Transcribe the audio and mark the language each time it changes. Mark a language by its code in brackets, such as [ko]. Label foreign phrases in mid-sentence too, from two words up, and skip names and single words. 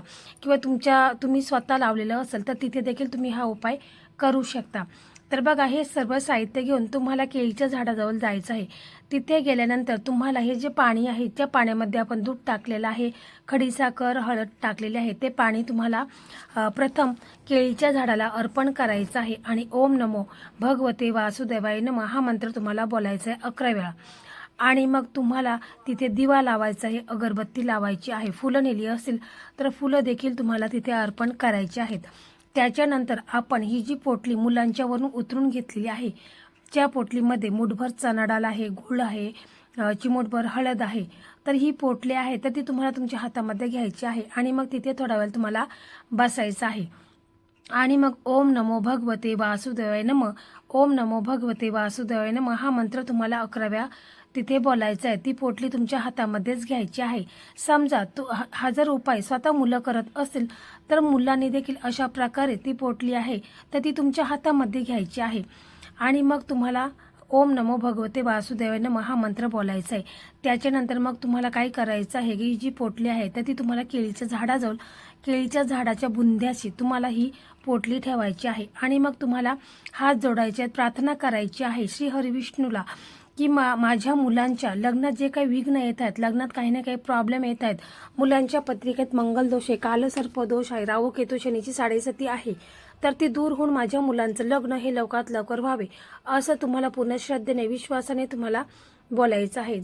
[mr] किंवा तुम्ही स्वतः लावलेलं असेल तर तिथे देखील तुम्ही हा उपाय करू शकता. तर बघा, हे सर्व साहित्य घेऊन तुम्हाला केळीच्या झाडाजवळ जायचं आहे. तिथे गेल्यानंतर तुम्हाला हे जे पाणी आहे त्या पाण्यामध्ये आपण दूध टाकलेलं आहे, खडीसाखर, हळद टाकलेले आहे, ते पाणी तुम्हाला प्रथम केळीच्या झाडाला अर्पण करायचं आहे. आणि [sa] ओम नमो भगवते वासुदेवाय नमः [mr] हा मंत्र तुम्हाला बोलायचा आहे 11 वेळा. आणि मग तुम्हाला तिथे दिवा लावायचा आहे, अगरबत्ती लावायची आहे, फुलं नेली असेल तर फुलं देखील तुम्हाला तिथे अर्पण करायची आहेत. त्याच्यानंतर आपण ही जी पोटली मुलांच्यावरून उतरून घेतलेली आहे, ज्या पोटलीमध्ये मुठभर चणा डाळ आहे, गूळ आहे, चिमूटभर हळद आहे, तर ही पोटली आहे तर ती तुम्हाला तुमच्या हातामध्ये घ्यायची आहे. आणि मग तिथे थोडा वेळ तुम्हाला बसायचं आहे. [sa] आणि मग ओम नमो भगवते वासुदेवाय नमः, ओम नमो भगवते वासुदेवाय नमः [mr] हा मंत्र तुम्हाला 11 वेळा तिथे बोलायचं आहे. ती पोटली तुमच्या हातामध्येच घ्यायची आहे. समजा हा जर उपाय स्वतः मुलं करत असेल तर मुलांनी देखील अशा प्रकारे ती पोटली आहे तर ती तुमच्या हातामध्ये घ्यायची आहे. आणि मग तुम्हाला [sa] ओम नमो भगवते वासुदेवाय नमः [mr] हा मंत्र बोलायचा आहे. त्याच्यानंतर मग तुम्हाला काय करायचं आहे की जी पोटली आहे तर ती तुम्हाला केळीच्या झाडाजवळ, केळीच्या झाडाच्या बुंध्याशी तुम्हाला ही पोटली ठेवायची आहे. आणि मग तुम्हाला हात जोडायचे आहेत, प्रार्थना करायची आहे श्री हरिविष्णूला की माझ्या मुलांच्या लग्नात जे काही विघ्न येत आहेत, लग्नात काही ना काही प्रॉब्लेम येत आहेत, मुलांच्या पत्रिकेत मंगलदोष आहे, कालसर्पदोष आहे, राहू केतू शनीची 7.5 आहे, तर ती दूर होऊन माझ्या मुलांचं लग्न हे लवकरात लवकर व्हावे असं तुम्हाला पूर्ण श्रद्धेने, विश्वासाने तुम्हाला बोलायचं आहे.